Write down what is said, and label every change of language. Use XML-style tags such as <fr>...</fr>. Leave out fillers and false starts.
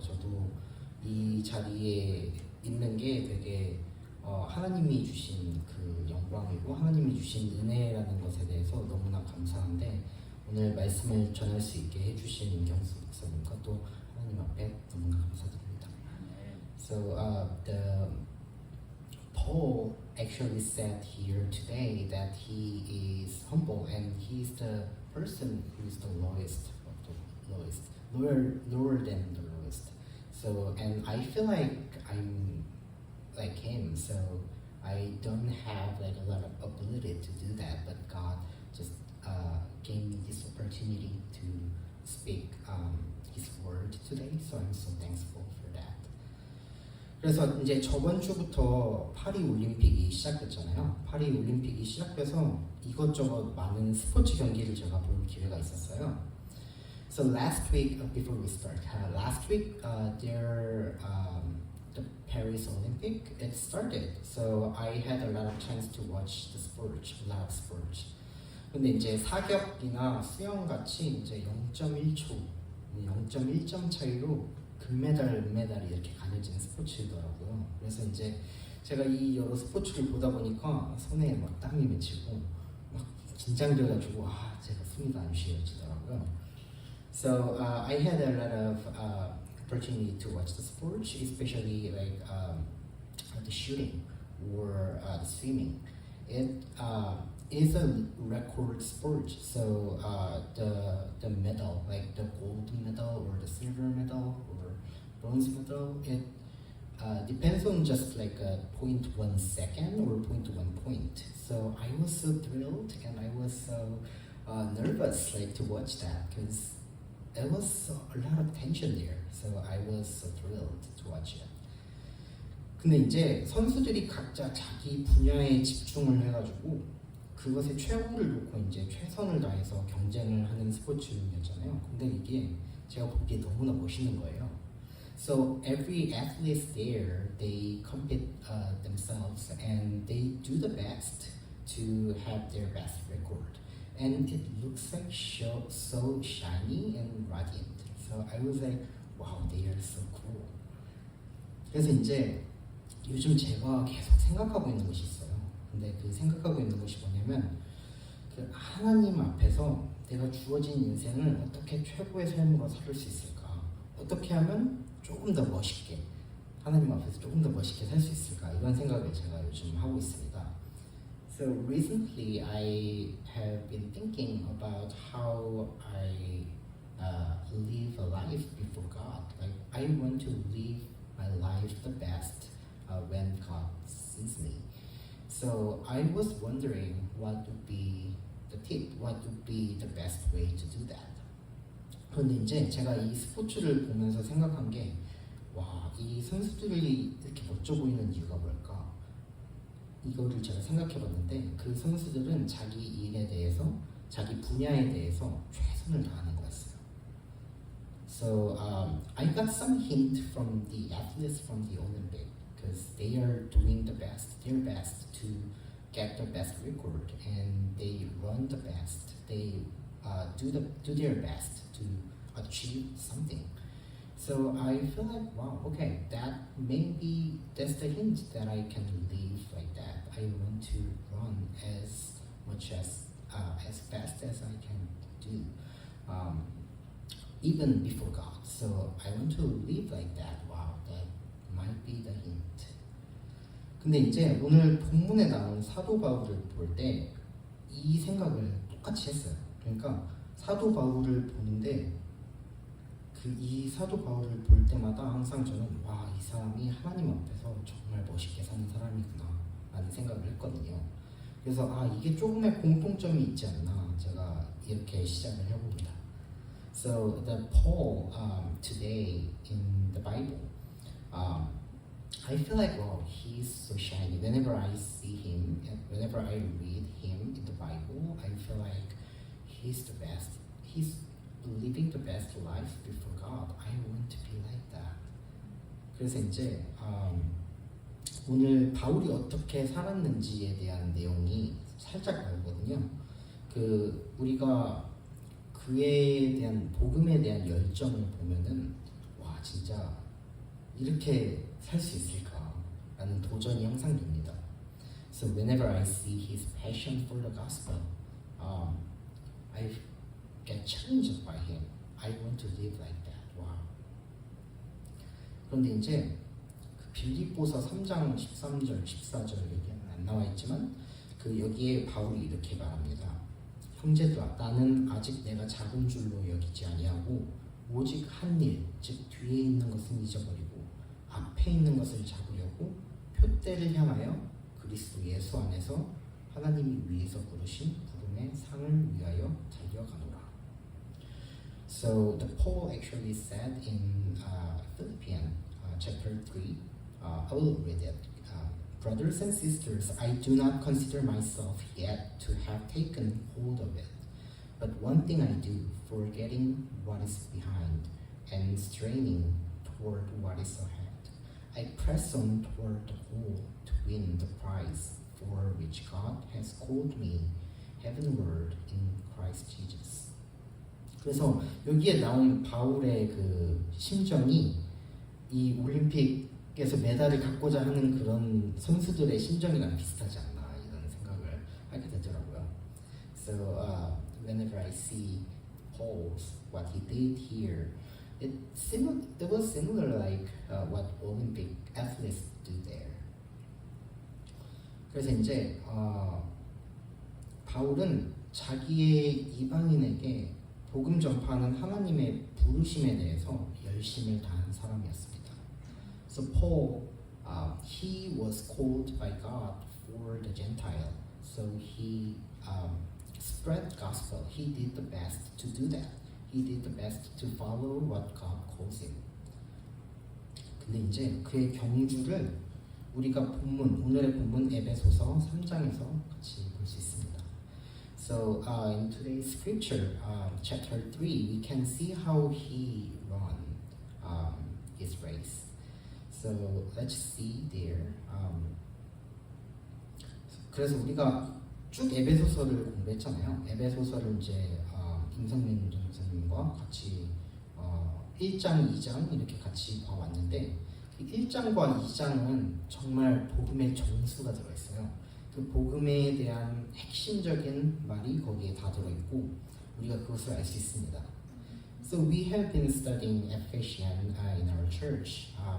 <ko>저도 이 자리에 있는 게 되게 하나님이 주신 그 영광이고 하나님이 주신 은혜라는 것에 대해서 너무나 감사한데 오늘 말씀을 전할 수 있게 해주신 임경수 목사님과 또 하나님 앞에 너무나 감사드립니다.</ko> <en>So the Paul actually said here today that he is humble and he's the person who is the lowest of the lowest, lower than the lowest. So and I feel like I'm like him. So I don't have like a lot of ability to do that, but God just gave me this opportunity to speak His word today. So I'm so thankful for that.</en> <ko>그래서 이제 저번 주부터 파리 올림픽이 시작됐잖아요. 파리 올림픽이 시작돼서 이것저것 많은 스포츠 경기를 제가 볼 기회가 있었어요.</ko> <en>So last week, before we start, last week the Paris Olympic it started. So I had a lot of chance to watch the sports, a lot of sports.</en> <ko>근데 이제 사격이나 수영 같이 이제 0.1초, 0.1점 차이로 금메달, 은메달이 이렇게 가려지는 스포츠더라고요. 그래서 이제 제가 이 여러 스포츠를 보다 보니까 손에 막 땀이 맺히고 막 긴장돼가지고 제가 숨이 안 쉬어지더라고요.</ko> <en>So I had a lot of opportunity to watch the sports, especially like the shooting or the swimming. It is a record sport, so the medal, like the gold medal or the silver medal or bronze medal, it depends on just like a 0.1 second or 0.1 point. So I was so thrilled and I was so nervous like to watch that because there was a lot of tension there. So I was so thrilled to watch it.</en> <ko>근데 이제 선수들이 각자 자기 분야에 집중을 해가지고 그것에 최고를 놓고 이제 최선을 다해서 경쟁을 하는 스포츠였잖아요. 근데 이게 제가 보기에 너무나 멋있는 거예요.</ko> <en>So every athlete there, they compete themselves and they do the best to have their best record. And it looks like so shiny and radiant. So I was like, wow, they are so cool.</en> <ko>그래서 이제 요즘 제가 계속 생각하고 있는 것이 있어요. 근데 그 생각하고 있는 것이 뭐냐면 그 하나님 앞에서 내가 주어진 인생을 어떻게 최고의 삶으로 살 수 있을까? 어떻게 하면 조금 더 멋있게 하나님 앞에서 조금 더 멋있게 살 수 있을까? 이런 생각을 제가 요즘 하고 있습니다.</ko> <en>So recently I have been thinking about how I live a life before God. Like I want to live my life the best when God sees me. So I was wondering what would be the tip, what would be the best way to do that.</en> <ko>그런데 이제 제가 이 스포츠를 보면서 생각한 게 이 선수들이 이렇게 멋져 보이는 이유가 뭘까? 이거를 제가 생각해봤는데 그 선수들은 자기 일에 대해서, 자기 분야에 대해서 최선을 다하는 거였어요.</ko> <en>So I got some hint from the athletes from the Olympic because they are doing their best to get the best record and they run the best. They do their best to achieve something. So I feel like okay, that's the hint that I can live like that. I want to run as much as fast as I can do, even before God. So I want to live like that. Wow, that might be the hint.</en> <ko>근데 이제 오늘 본문에 나온 사도 바울을 볼 때 이 생각을 똑같이 했어요. 그러니까 사도 바울을 보는데 이 사도 바울을 볼 때마다 항상 저는 이 사람이 하나님 앞에서 정말 멋있게 사는 사람이구나 라는 생각을 했거든요. 그래서 이게 조금의 공통점이 있지 않나 제가 이렇게 시작을 해봅니다.</ko> <en>So the Paul today in the Bible, I feel like he's so shiny. Whenever I see him, whenever I read him in the Bible, I feel like he's the best. He's living the best life before God. I want to be like that.</en> <ko>그래서 이제 오늘 바울이 어떻게 살았는지에 대한 내용이 살짝 나오거든요. 그 우리가 그에 대한 복음에 대한 열정을 보면은 와 진짜 이렇게 살 수 있을까라는 도전이 항상 됩니다.</ko> <en>So whenever I see his passion for the gospel, I get challenged by him. I want to live like that. Wow.</en> <ko>그런데 이제 그 빌립보서 3장 13절, 14절 여기는 안 나와 있지만 그 여기에 바울이 이렇게 말합니다. 형제들아, 나는 아직 내가 작은 줄로 여기지 아니하고 오직 한 일, 즉 뒤에 있는 것은 잊어버리고 앞에 있는 것을 잡으려고 표대를 향하여 그리스도 예수 안에서 하나님이 위에서 부르신 부름의 상을 위하여 달려가노라.</ko> <en>So the Paul actually said in Philippians chapter 3, I will read it. Brothers and sisters, I do not consider myself yet to have taken hold of it. But one thing I do, forgetting what is behind and straining toward what is ahead, I press on toward the goal to win the prize for which God has called me heavenward in Christ Jesus.</en> <ko>그래서 여기에 나온 바울의 그 심정이 이 올림픽에서 메달을 갖고자 하는 그런 선수들의 심정이랑 비슷하지 않나 이런 생각을 하게 되더라고요.</ko> <en>So whenever I see Paul's what he did here, it was similar like what Olympic athletes do there.</en> <ko>그래서 이제 바울은 자기의 이방인에게 복음 전파하는 하나님의 부르심에 대해서 열심을 다한 사람이었습니다.</ko> <en>So Paul, he was called by God for the Gentile. So he spread gospel. He did the best to do that. He did the best to follow what God calls him.</en> <ko>근데 이제 그의 경주를 우리가 오늘의 본문 에베소서 3장에서 같이 볼 수 있습니다.</ko> <en>So in today's scripture, chapter 3, we can see how he ran his race. So let's see there.</en> <ko>그래서 우리가 쭉 에베소서를 공부했잖아요. 에베소서를 이제 김성민 전사님과 같이 1장, 2장 이렇게 같이 봐왔는데 1장과 2장은 정말 복음의 정수가 들어있어요. 그 복음에 대한 핵심적인 말이 거기에 다 들어있고 우리가 그것을 알 수 있습니다.</ko> <en>So we have been studying Ephesians in our church.</en>